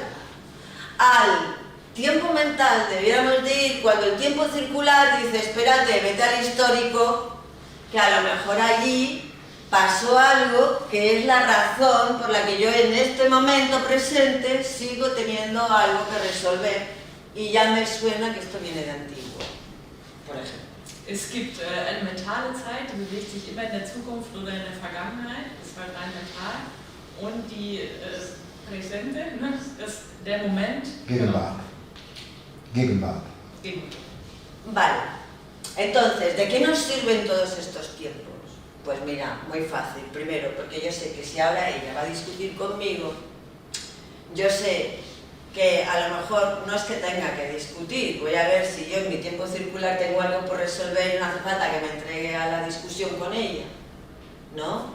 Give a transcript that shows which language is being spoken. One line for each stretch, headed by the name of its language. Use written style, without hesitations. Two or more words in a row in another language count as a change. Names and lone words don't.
Spanish: Al tiempo mental debiéramos de ir cuando el tiempo circular dice, espérate, vete al histórico, que a lo mejor allí pasó algo que es la razón por la que yo en este momento presente sigo teniendo algo que resolver y ya me suena que esto viene de antiguo, por ejemplo.
German: Es gibt eine mentale Zeit, die bewegt sich immer in der Zukunft oder in der Vergangenheit, das war rein mental, und die Präsente, ne, das, der Moment. Gegenwart. Gegenwart.
Spanish: Vale, entonces, ¿de qué nos sirven todos estos tiempos? Pues mira, muy fácil. Primero, porque yo sé que si ahora ella va a discutir conmigo, yo sé que a lo mejor no es que tenga que discutir, voy a ver si yo en mi tiempo circular tengo algo por resolver y no hace falta que me entregue a la discusión con ella, ¿no?